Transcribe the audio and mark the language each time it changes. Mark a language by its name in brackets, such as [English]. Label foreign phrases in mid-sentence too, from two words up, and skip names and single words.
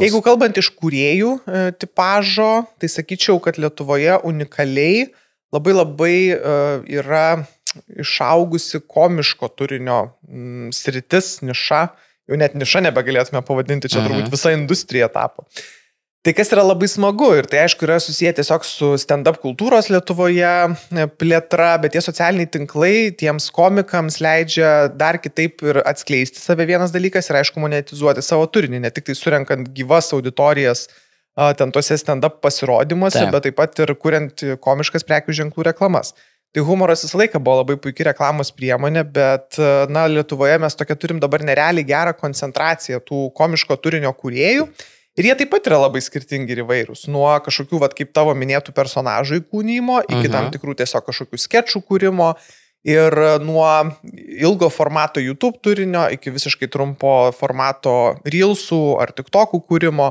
[Lithuanian] Jeigu kalbant iš kūrėjų tipažo, tai sakyčiau, kad Lietuvoje unikaliai labai yra išaugusi komiško turinio sritis, niša. Jau net niša nebegalėtume pavadinti, čia turbūt visa industrija tapo. Tai kas yra labai smagu ir tai aišku yra susiję tiesiog su stand-up kultūros Lietuvoje plėtra, bet tie socialiniai tinklai tiems komikams leidžia dar kitaip ir atskleisti save vienas dalykas ir aišku monetizuoti savo turinį, ne tik tai surenkant gyvas auditorijas ten tose stand-up pasirodymuose, bet taip pat ir kuriant komiškas prekių ženklų reklamas. Tai humoras visą laiką buvo labai puikiai reklamos priemonė, bet Lietuvoje mes tokia turim dabar nerealiai gerą koncentraciją tų komiško turinio kūrėjų. Ir jie taip pat yra labai skirtingi ir įvairūs. Nuo kažkokių, kaip tavo minėtų personažų įkūnymo, iki tam tikrų tiesiog kažkokių skečų kūrimo ir nuo ilgo formato YouTube turinio iki visiškai trumpo formato Reelsų ar TikTokų kūrimo.